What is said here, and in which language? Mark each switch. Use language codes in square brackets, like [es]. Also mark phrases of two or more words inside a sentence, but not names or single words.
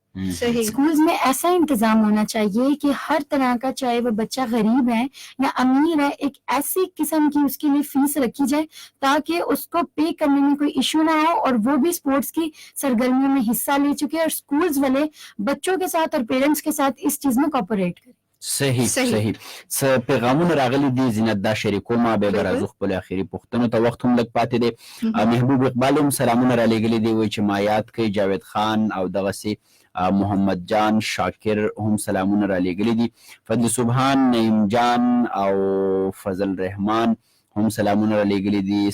[ur] اسکولز میں ایسا انتظام ہونا چاہیے کہ ہر طرح کا, چاہے وہ بچہ غریب ہے یا امیر ہے, ایک ایسی قسم کی اس کے لیے فیس رکھی جائے تاکہ اس کو پے کرنے میں کوئی ایشو نہ ہو, اور وہ بھی اسپورٹس کی سرگرمیوں میں حصہ لے چکے, اور اسکولز والے بچوں کے ساتھ اور پیرنٹس کے ساتھ اس چیز میں کوپریٹ کریں. [ps] صحیح پیغامونه راغلي دي زینت دا شریکوما به برازو خپل اخیری پوښتنو ته وخت هم لږ پاتې دی. محبوب اقبال هم سلامونه را لېږلي دي, وایي چې ما یاد کوي جاوید خان او دغسې محمد جان شاکر هم سلامونه را لېږلي دي. فضل سبحان, نعیم جان او فضل رحمان هم سلامونه را لېږلي دي.